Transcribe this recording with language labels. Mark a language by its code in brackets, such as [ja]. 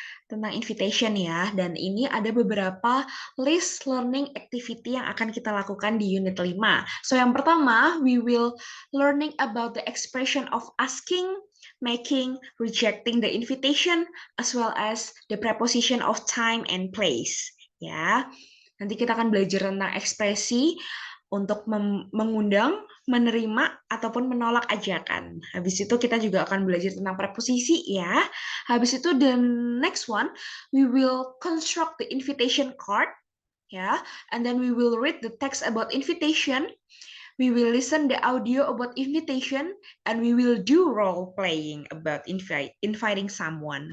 [id] Tentang invitation ya, dan ini ada beberapa [en] list learning activity [id] yang akan kita lakukan di unit 5. [en] So [id] yang pertama, [en] we will learning about the expression of asking, making, rejecting the invitation, as well as the preposition of time and place. [id] Ya, nanti kita akan belajar tentang ekspresi untuk mengundang, menerima, ataupun menolak ajakan. Habis itu kita juga akan belajar tentang preposisi ya. [en] Habis itu the next one, we will construct the invitation card ya, and then we will read the text about invitation. We will listen the audio about invitation, and we will do role playing about inviting someone.